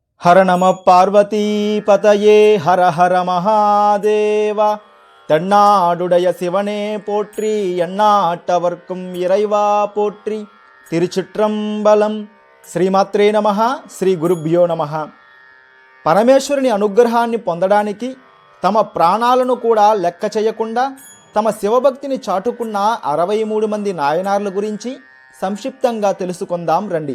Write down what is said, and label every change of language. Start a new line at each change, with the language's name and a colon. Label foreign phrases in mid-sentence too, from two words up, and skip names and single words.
Sanskrit: హర నమ పార్వతీపతయే హర హర మహాదేవ.
Tamil: தென்னாடுடைய சிவனே போற்றி, எண்ணாட்டவர்க்கும் இறைவா போற்றி.
Sanskrit: తిరుచిట్రంబలం. శ్రీమాత్రే నమః. శ్రీ గురుభ్యో నమః.
Telugu: పరమేశ్వరుని అనుగ్రహాన్ని పొందడానికి తమ ప్రాణాలను కూడా లెక్క చేయకుండా తమ శివభక్తిని చాటుకున్న 63 మంది నాయనార్ల గురించి సంక్షిప్తంగా తెలుసుకుందాం రండి.